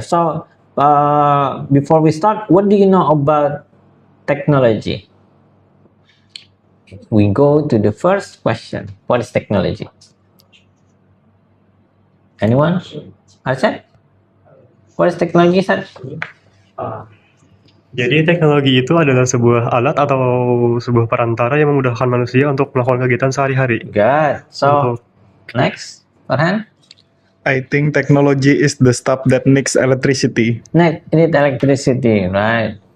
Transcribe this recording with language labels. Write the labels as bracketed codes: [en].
[en] So, before we start, what do you know about technology? We go to the first question. What is technology? Anyone? Arsyad? What is technology, Arsyad? [id] Jadi teknologi itu adalah sebuah alat atau sebuah perantara yang memudahkan manusia untuk melakukan kegiatan sehari-hari. [en] Good. So, next, Farhan? I think technology is the stuff that makes electricity. Next, it is electricity, right?